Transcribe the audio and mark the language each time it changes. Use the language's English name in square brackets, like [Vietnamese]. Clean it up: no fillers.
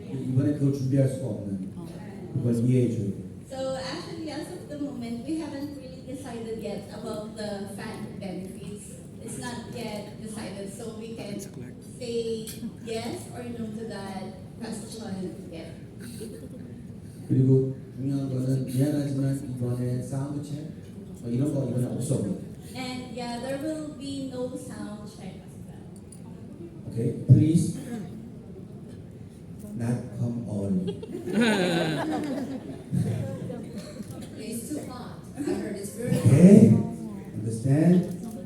[Korean] 이번에 그걸 준비할 수가 없는 그걸 이해해 줘야 돼. [English] So actually, as of the moment, we haven't really decided yet about the fan benefits. It's not yet decided, so we can say yes or no to that question yet. [Korean] 그리고 중요한 거는 미안하지만 이번에 사운드 체 이런 거 이번에 없어. [English] And yeah, there will be no sound check as well. Okay, please not come early. It's too hot. I heard it's very hot. Okay, understand?